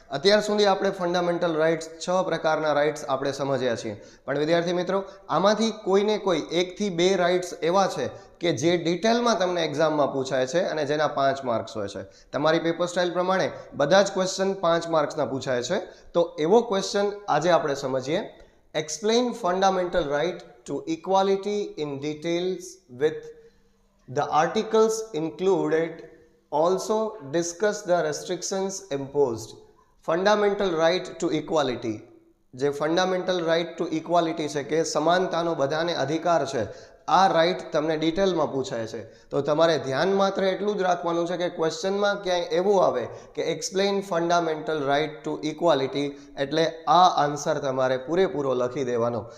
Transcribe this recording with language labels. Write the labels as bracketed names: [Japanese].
[Gujarati] અત્યાર સુધી આપણે ફંડામેન્ટલ રાઇટ્સ 6 પ્રકારના રાઇટ્સ આપણે સમજ્યા છીએ, પણ વિદ્યાર્થી મિત્રો આમાંથી કોઈને કોઈ 1 થી 2 રાઇટ્સ એવા છે કે જે ડિટેલમાં તમને એક્ઝામમાં પૂછાય છે અને જેના 5 માર્ક્સ હોય છે. તમારી પેપર સ્ટાઇલ પ્રમાણે બધા જ ક્વેશ્ચન 5 માર્ક્સના પૂછાય છે. તો એવો ક્વેશ્ચન આજે આપણે સમજીએ. [English] Explain fundamental right to equality in details with the articles included. Also discuss the restrictions imposed. Fundamental right to equality. [Gujarati] જે ફંડામેન્ટલ રાઇટ ટુ ઇક્વાલિટી છે કે સમાનતાનો બધાને અધિકાર છે, આ રાઇટ તમને ડિટેલમાં પૂછાય છે. તો તમારે ધ્યાન માત્ર એટલું જ રાખવાનું છે કે ક્વેશ્ચનમાં ક્યાંય એવું આવે કે [English] explain fundamental right to equality, [Gujarati] એટલે આ આન્સર તમારે પૂરેપૂરો લખી દેવાનો.